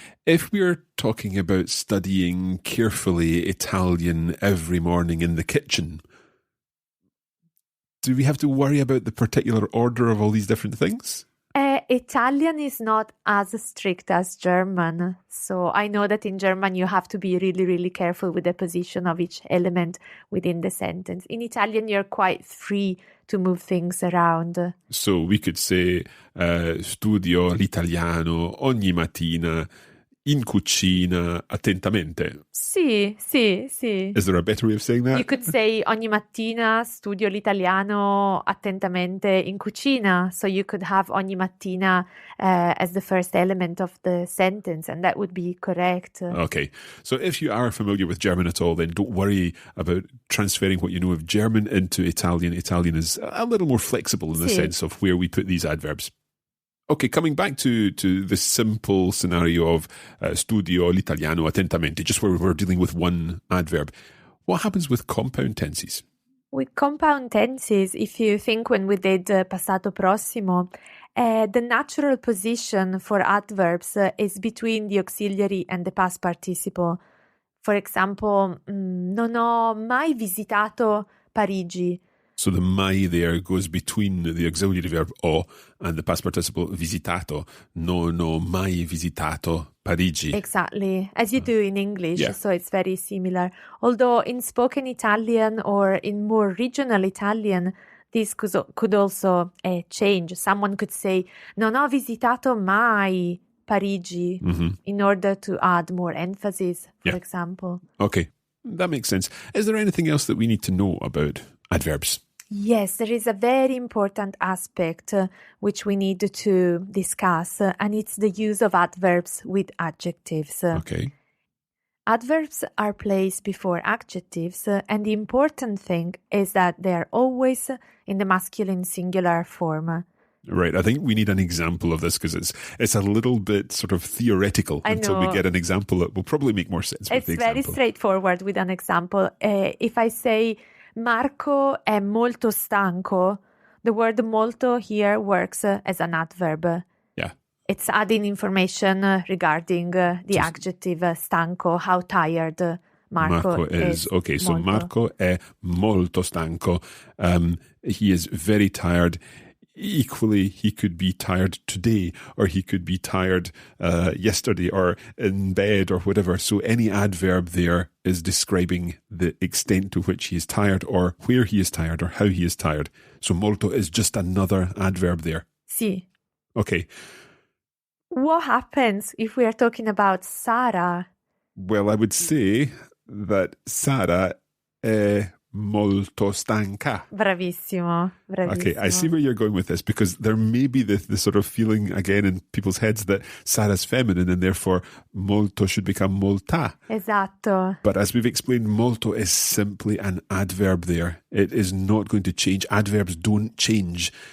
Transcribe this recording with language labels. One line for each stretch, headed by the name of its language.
English: If we're talking about studying carefully Italian every morning in the kitchen, do we have to worry about the particular order of all these different things? Italian is not as strict as German. So I know that in German you have to be really, really careful with the position of each element within the sentence. In Italian, you're quite free to move things around. So we could say,
Italian: studio l'italiano ogni mattina in cucina attentamente. Sì.
English: Is there a better way of saying that? You could say
Italian: ogni mattina studio l'italiano attentamente in cucina.
English: So you could have ogni mattina as the first element of the sentence, and that would be correct. Okay. So if you are familiar with German at all, then don't worry about transferring what you know of German into Italian. Italian is a little more flexible in the sense of where we put these adverbs. Okay, coming back to the simple scenario of
Italian: studio l'italiano attentamente,
English: just where we're dealing with one adverb. What happens with compound tenses? With compound tenses, if you think when we did passato prossimo, the natural position for adverbs is between the auxiliary and the past participle. For example,
Italian: non ho mai visitato Parigi.
English: So the mai there goes between the auxiliary verb o and the past participle visitato.
Italian: Non ho mai visitato Parigi.
English: Exactly, as you do in English, Yeah. so it's very similar. Although in spoken Italian or in more regional Italian, this could also change. Someone could say,
Italian: non ho visitato mai Parigi,
English: in order to add more emphasis, for example. Okay, that makes sense. Is there anything else that we need to know about adverbs? Yes, there is a very important aspect which we need to discuss, and it's the use of adverbs with adjectives. Okay. Adverbs are placed before adjectives, and the important thing is that they are always in the masculine singular form. Right, I think we need an example of this because it's a little bit sort of theoretical until we get an example that will probably make more sense with the example. It's very straightforward with an example. If I say
Italian: Marco è molto stanco,
English: the word molto here works as an adverb. Yeah. It's adding information regarding the adjective stanco, how tired Marco is. Okay, so
Italian: molto. Marco è molto stanco.
English: He is very tired. Equally, he could be tired today, or he could be tired yesterday, or in bed, or whatever. So any adverb there is describing the extent to which he is tired, or where he is tired, or how he is tired. So molto is just another adverb there.
Italian: Sì.
English: Okay. What happens if we are talking about Sara? Well, I would say that
Italian: Sara è molto stanca. Bravissimo.
English: Okay, I see where you're going with this, because there may be the sort of feeling again in people's heads that Sarah's feminine and therefore molto should become molta.
Italian: Esatto.
English: But as we've explained, molto is simply an adverb there. It is not going to change. Adverbs don't change